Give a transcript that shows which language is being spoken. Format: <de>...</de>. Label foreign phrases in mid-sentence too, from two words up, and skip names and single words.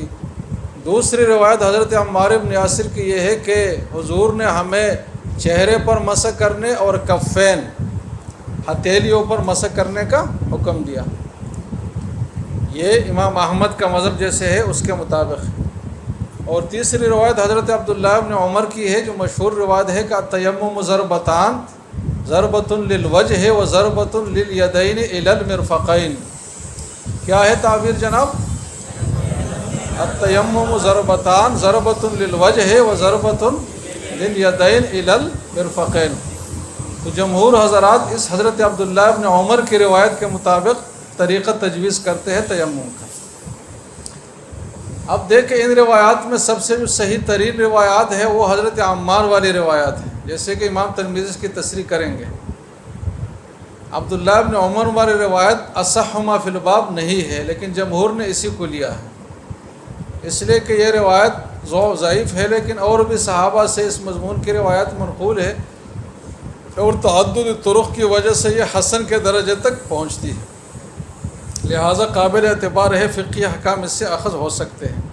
<ur>دوسری روایت حضرت عمار ابن یاسر کی یہ ہے کہ حضور نے ہمیں چہرے پر مسح کرنے اور کفین، ہتھیلیوں پر مسح کرنے کا حکم دیا۔ یہ امام احمد کا مذہب جیسے ہے اس کے مطابق ہے۔ اور تیسری روایت حضرت عبداللہ ابن عمر کی ہے جو مشہور روایت ہے کہ</ur> <ar>التیمم ضربتان، ضربۃ للوجہ و ضربۃ للیدین الی المرفقین۔</ar> <ur>کیا ہے تعبیر جناب؟</ur> <ar>التیمم ضربتان، ضربۃ للوجہ و ضربۃ للیدین الی المرفقین۔</ar> <ur>تو جمہور حضرات اس حضرت عبداللہ ابن عمر کی روایت کے مطابق طریقہ تجویز کرتے ہیں تیمم کا۔ اب دیکھیں ان روایات میں سب سے جو صحیح ترین روایات ہے وہ حضرت عمار والی روایات ہے، جیسے کہ امام ترمذی اس کی تصریح کریں گے۔ عبداللہ ابن عمر والی روایت</ur> <ar>اصح ما فی الباب</ar> <ur>نہیں ہے، لیکن جمہور نے اسی کو لیا ہے، اس لیے کہ یہ روایت ضعیف ہے، لیکن اور بھی صحابہ سے اس مضمون کی روایت منقول ہے، اور تعدد طرق کی وجہ سے یہ حسن کے درجے تک پہنچتی ہے، لہٰذا قابل اعتبار ہے، فقہی احکام اس سے اخذ ہو سکتے ہیں۔</ur>